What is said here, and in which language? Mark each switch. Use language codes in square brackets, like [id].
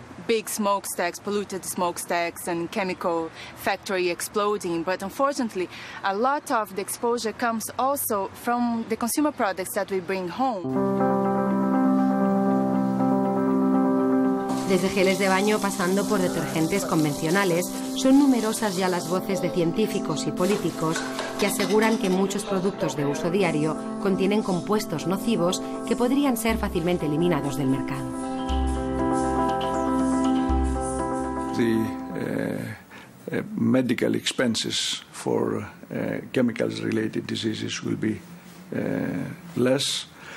[en] big smokestacks, polluted smokestacks and chemical factory exploding, but unfortunately a lot of the exposure comes also from the consumer products that we bring home. [es] Desde geles de baño pasando por detergentes convencionales, son numerosas ya las voces de científicos y políticos que aseguran que muchos productos de uso diario contienen compuestos nocivos que podrían ser fácilmente eliminados del mercado. [en] The medical expenses for chemicals-related diseases will be less.